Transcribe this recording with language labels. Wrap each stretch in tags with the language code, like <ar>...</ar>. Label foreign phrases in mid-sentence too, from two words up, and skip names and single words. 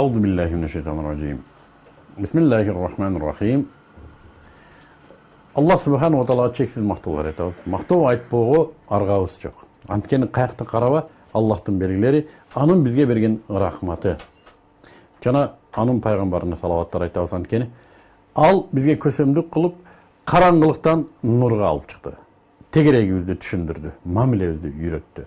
<ar>أعوذ بالله من الشيطان الرجيم. بسم الله الرحمن الرحيم. الله سبحانه وتعالى</ar> <ky>чексиз мактоолор айтабыз. Мактоо айтпоого аргабыз жок. Анткени каякта караба Аллахтын белгилери, анын бизге берген рахматы. Жана анын пайгамбарына салаваттар айтабыз. Анткени ал бизге көсөмдүк кылып, караңгылыктан нурга алып чыкты. Тегерегибизди түшүндүрдү, мамилебизди үйрөттү.</ky>